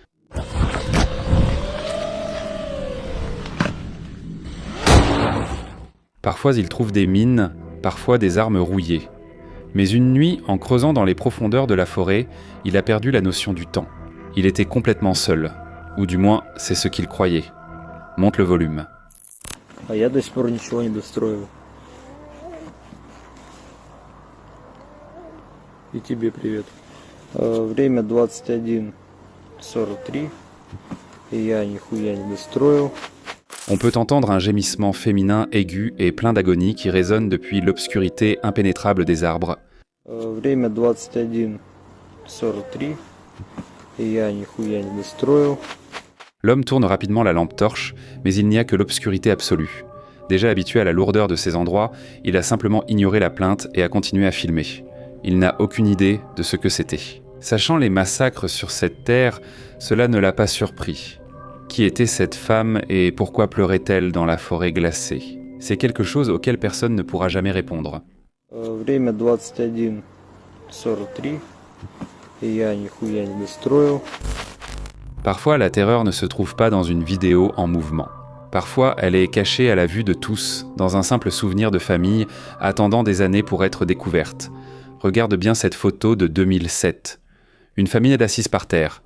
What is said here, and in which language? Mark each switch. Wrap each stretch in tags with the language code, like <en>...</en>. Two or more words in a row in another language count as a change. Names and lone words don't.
<fr>Parfois il trouve des mines, parfois des armes rouillées. Mais une nuit, en creusant dans les profondeurs de la forêt, il a perdu la notion du temps. Il était complètement seul. Ou du moins, c'est ce qu'il croyait. Monte le volume.</fr> <ru>А я до сих пор ничего не достроил. И тебе привет. Время 21:43. И я нихуя не достроил.</ru> <fr>On peut entendre un gémissement féminin aigu et plein d'agonie qui résonne depuis l'obscurité impénétrable des arbres.</fr> <ru>Время 21:43. И я нихуя не достроил.</ru> <fr>L'homme tourne rapidement la lampe torche, mais il n'y a que l'obscurité absolue. Déjà habitué à la lourdeur de ces endroits, il a simplement ignoré la plainte et a continué à filmer. Il n'a aucune idée de ce que c'était. Sachant les massacres sur cette terre, cela ne l'a pas surpris. Qui était cette femme et pourquoi pleurait-elle dans la forêt glacée ? C'est quelque chose auquel personne ne pourra jamais répondre.</fr> <ru>Время 21:43. И я нихуя не достроил.</ru> <fr>Parfois, la terreur ne se trouve pas dans une vidéo en mouvement. Parfois, elle est cachée à la vue de tous, dans un simple souvenir de famille, attendant des années pour être découverte. Regarde bien cette photo de 2007. Une famille est assise par terre.</fr>